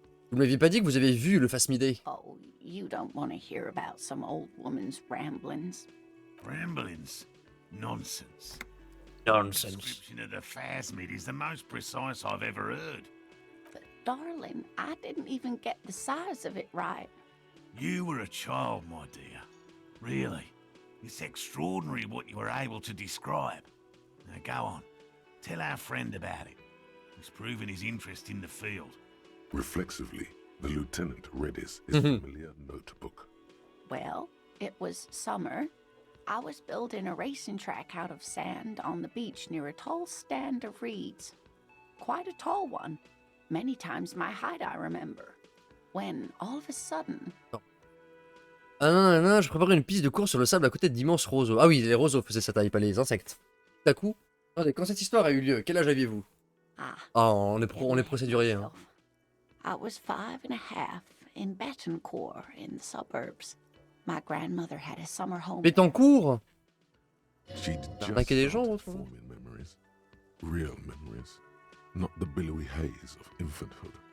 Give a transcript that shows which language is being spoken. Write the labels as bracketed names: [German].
[French] Vous ne m'aviez pas dit que vous avez vu le Phasmidé. [English] Oh, you don't want to hear about some old woman's ramblings. Ramblings? Nonsense. Nonsense. The description of the Phasmid is the most precise I've ever heard. But darling, I didn't even get the size of it right. You were a child, my dear. Really. It's extraordinary what you were able to describe. Now go on. Tell our friend about it. He's proven his interest in the field. Reflexively, the lieutenant read his familiar notebook. Well, it was summer. I was building a racing track out of sand on the beach near a tall stand of reeds. Quite a tall one. Many times my height, I remember. When, all of a sudden... [French] Ah non, non, non, je préparais une piste de course sur le sable à côté d'immenses roseaux. Ah oui, les roseaux faisaient sa taille, pas les insectes. Tout à coup... Attendez, quand cette histoire a eu lieu, quel âge aviez-vous? Ah, on est procédurier. Hein. [English] I was 5 and a half in Betancourt in the suburbs. My grandmother had a summer home. [French] Pétancourt. [English] She'd just [French] Arnaquer des gens, [English] started [French] autrement. [English] forming memories. Real memories. Not the billowy haze of infanthood.